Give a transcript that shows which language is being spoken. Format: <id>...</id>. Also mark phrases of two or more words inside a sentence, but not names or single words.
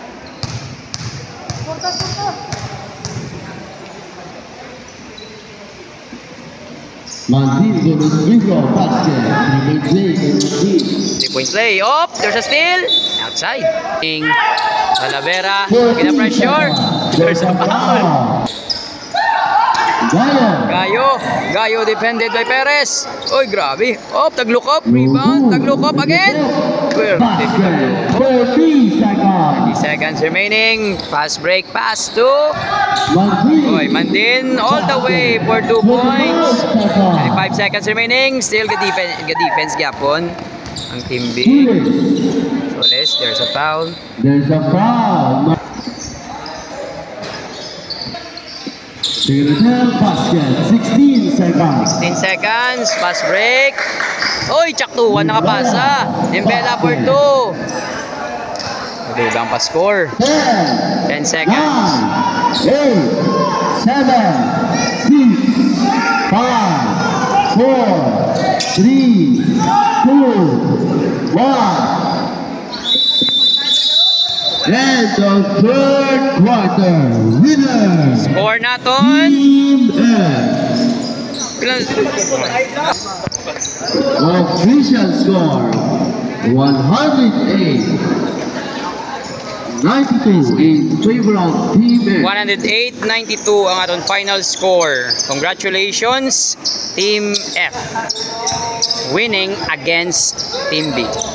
<en>Mandin goes with your basket. 3-point play. Up. There's a steal. Outside. Talavera. Gina pressure. There's a foul. Gayo defended by Perez. Oy, grabe. Up. Taglukop. Rebound. Taglukop again. 40 seconds. 30 seconds remaining. Fast break pass to Oy, Mandin all the way for 2 points. 25 seconds remaining. Still good defense</en> <hil>gyapon ang Team B.</hil> <en>Soles, there's a foul. There's a foul. Basket, 16 seconds. 16 seconds. Fast break.</en> <hil>Oy, tsaktuhan nakapasa.</hil> <en>Dembela for 2.</en> <hil>Madugang pa score.</hil> <en>10 seconds. 9, 8, 7, 6, 5, 4, 3, 2, 1. And the third quarter winner.</en> <hil>Score naton.</hil> <en>Team F. Official score 108-92 in favor of Team F.</en> <hil>108-92 ang aton final score.</hil> <en>Congratulations, Team F. Winning against Team B.</en>